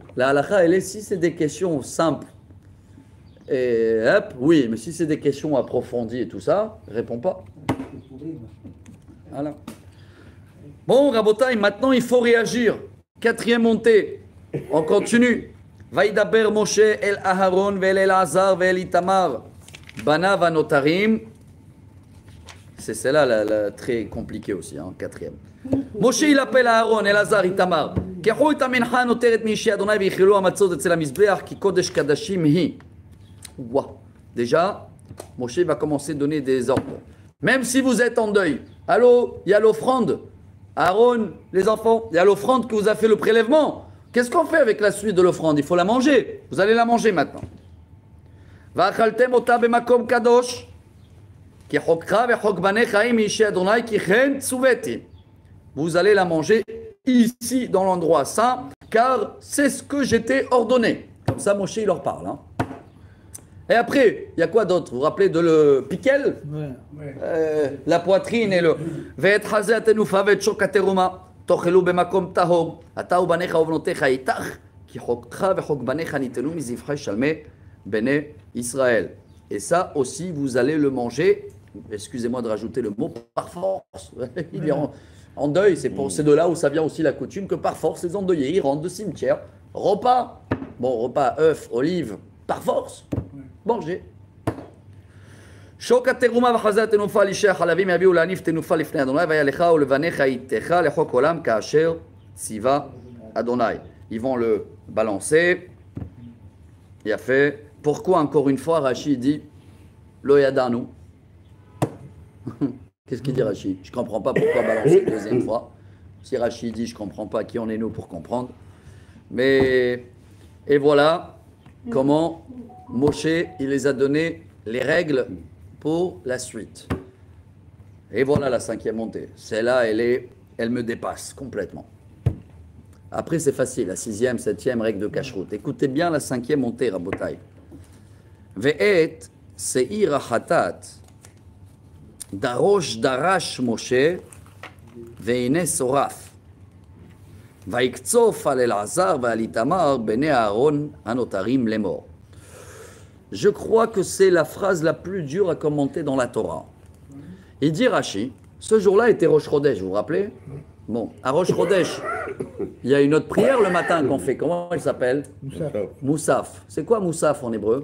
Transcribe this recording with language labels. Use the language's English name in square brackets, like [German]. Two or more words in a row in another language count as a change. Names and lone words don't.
[French] La halakha, elle est, si c'est des questions simples, et hop, oui, mais si c'est des questions approfondies et tout ça, réponds pas. Voilà. Bon, Rabotai, maintenant il faut réagir. Quatrième montée. On continue. [Hebrew] וידבר משה אל אהרן ואל אלעזר ואל איתמר בניו הנותרים. [French] C'est celle-là la très compliquée aussi, hein, quatrième. Moshe il appelle Aharon, Elazar, Itamar. [Hebrew] קחו את המנחה הנותרת מאישי אדוני ויאכלו המצות אצל המזבח כי קודש קדשים היא. [French] Wow. Déjà, Moshe va commencer à donner des ordres. Même si vous êtes en deuil, allô, il y a l'offrande. Aaron, les enfants, il y a l'offrande que vous a fait le prélèvement. Qu'est-ce qu'on fait avec la suite de l'offrande? Il faut la manger. Vous allez la manger maintenant. [Hebrew] ואכלתם אותה במקום קדוש כי חוקך וחוק בניך עם אישי אדוני כי כן צויתי. [French] Vous allez la manger ici, dans l'endroit saint, car c'est ce que j'étais ordonné. Comme ça, Moshe, il leur parle. Hein. Et après, il y a quoi d'autre? Vous vous rappelez de le piquel? La poitrine et le... [Hebrew] ואת חזה התנופה ואת שוק התרומה תאכלו במקום טהור אתה ובניך ובנותיך איתך כי חוקך וחוק בניך ניתנו מזבחי שלמי בני ישראל. [French] Et ça aussi, vous allez le manger, excusez-moi de rajouter le mot, par force. Il est en deuil, c'est de là où ça vient aussi la coutume que par force, les endeuillés, ils rentrent de cimetière, repas, bon repas, œufs, olives, par force. Manger. [Hebrew] שוק התרומה וחזה התנופה על אישי החלבים יביאו להניף תנופה לפני אדוני והיה לך ולבניך איתך לחוק עולם כאשר ציווה אדוני. [French] Ils vont le balancer. Il a fait. Pourquoi encore une fois Rachid dit [Hebrew] לא ידענו? [French] Qu'est-ce qu'il dit Rachid? Je ne comprends pas pourquoi balancer une deuxième fois. Si Rachid dit je ne comprends pas, qui en est nous pour comprendre? Mais et voilà comment Moshe, il les a donné les règles pour la suite. Et voilà la cinquième montée. Celle-là, elle me dépasse complètement. Après, c'est facile. La sixième, septième règle de cacheroute. Écoutez bien la cinquième montée, Rabotai. [Hebrew] ואת שעיר החטאת דרש דרש משה והנה שרף ויקצף על אלעזר ועל איתמר בני אהרן הנותרים לאמר. [French] Je crois que c'est la phrase la plus dure à commenter dans la Torah. Il dit Rashi, ce jour-là était Rosh Chodesh, vous vous rappelez? Bon, à Rosh Chodesh, il y a une autre prière le matin qu'on fait. Comment elle s'appelle? Moussaf. C'est quoi Moussaf en hébreu?